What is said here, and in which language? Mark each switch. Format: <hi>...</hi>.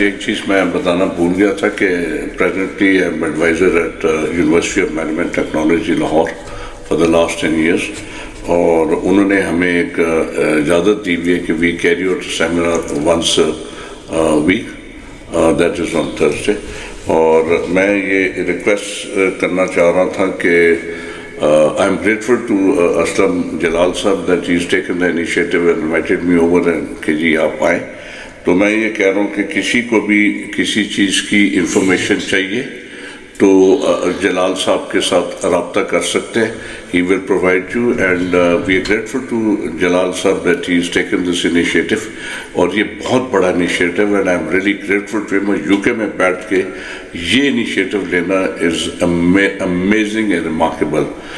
<ur>ایک چیز میں بتانا بھول گیا تھا کہ</ur> <en>presently I am advisor at university of management technology Lahore for the last 10 years،</en> <ur>اور انہوں نے ہمیں ایک اجازت دی ہوئی ہے کہ</ur> <en>We carry out seminar once week, that is on Thursday.</en> <ur>اور میں یہ ریکویسٹ کرنا چاہ رہا تھا کہ</ur> <en>I'm grateful to Aslam Jalal Sahab that he's taken the initiative and invited me over and</en> <ur>کہ جی آپ آئیں. تو میں یہ کہہ رہا ہوں کہ کسی کو بھی کسی چیز کی انفارمیشن چاہیے تو جلال صاحب کے ساتھ رابطہ کر سکتے ہیں.</ur> <en>He will provide you and we are grateful to Jalal Sahab that he has taken this initiative.</en> <ur>اور یہ بہت بڑا</ur> <en>initiative and I'm really grateful to him. UK</en> <ur>میں بیٹھ کے یہ</ur> <en>initiative لینا is amazing and remarkable.</en>